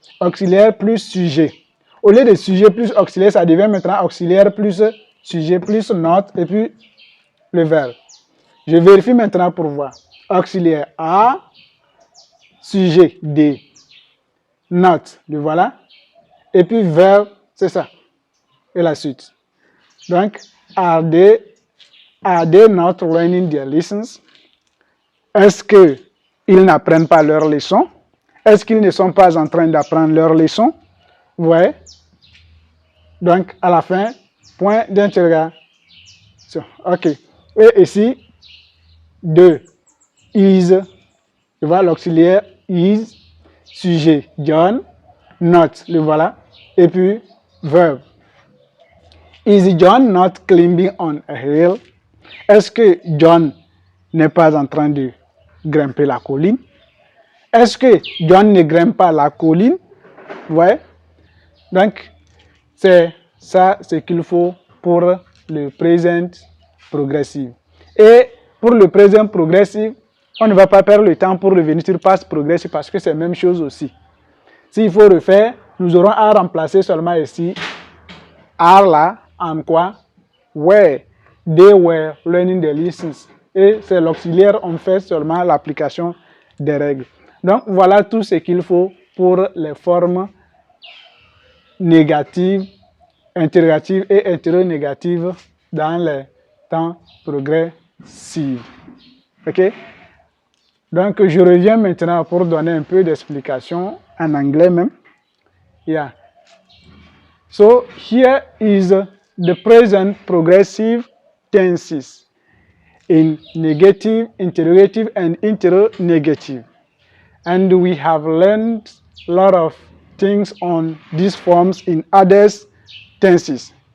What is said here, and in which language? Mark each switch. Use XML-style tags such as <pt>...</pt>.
<fr>Auxiliaire plus sujet. Au lieu de sujet plus auxiliaire, ça devient maintenant auxiliaire plus sujet plus note et puis le verbe. Je vérifie maintenant pour voir. Auxiliaire A, sujet D, note, le voilà. Et puis verbe, c'est ça. Et la suite.</fr> <en>Donc, are they not learning their lessons?</en> <fr>Est-ce qu'ils n'apprennent pas leurs leçons? Est-ce qu'ils ne sont pas en train d'apprendre leurs leçons? Vous voyez? Donc, à la fin, point d'interrogation. OK. Et ici, 2. Is, tu vois, l'auxiliaire is, sujet John, not, le voilà, et puis verbe.</fr> <en>Is John not climbing on a hill?</en> <fr>Est-ce que John n'est pas en train de grimper la colline? Est-ce que John ne grimpe pas la colline? Ouais. Donc, c'est ça ce qu'il faut pour le présent progressif. Et pour le présent progressif, on ne va pas perdre le temps pour revenir sur past progressif parce que c'est la même chose aussi. S'il faut refaire, nous aurons à remplacer seulement ici are là en quoi?</fr> <en>Where they were learning the lessons.</en> <fr>Et c'est l'auxiliaire, on fait seulement l'application des règles. Donc voilà tout ce qu'il faut pour les formes négatives, interrogatives et interrogatives dans les temps progressifs. OK? Donc je reviens maintenant pour donner un peu d'explication en anglais même.</fr> <en>Yeah. So here is the present progressive tenses in negative, interrogative, and interrogative. And we have learned a lot of things on these forms in other tenses.</en>